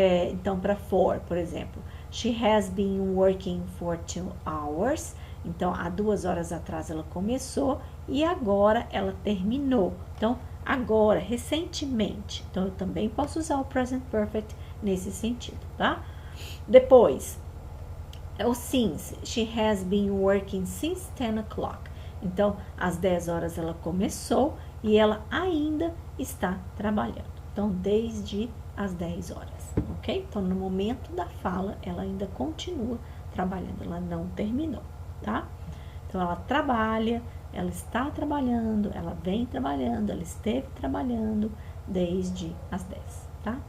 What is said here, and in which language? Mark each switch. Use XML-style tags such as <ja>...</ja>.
<pt>Então, para for, por exemplo,</pt> <en>she has been working for 2 hours.</en> <pt>Então, há 2 horas atrás ela começou e agora ela terminou. Então, agora, recentemente. Então, eu também posso usar o present perfect nesse sentido, tá? Depois, o since.</pt> <en>She has been working since 10 o'clock.</en> <pt>Então, às 10 horas ela começou e ela ainda está trabalhando. Então, desde as 10 horas, ok? Então, no momento da fala, ela ainda continua trabalhando, ela não terminou, tá? Então, ela trabalha, ela está trabalhando, ela vem trabalhando, ela esteve trabalhando desde as 10, tá?</pt>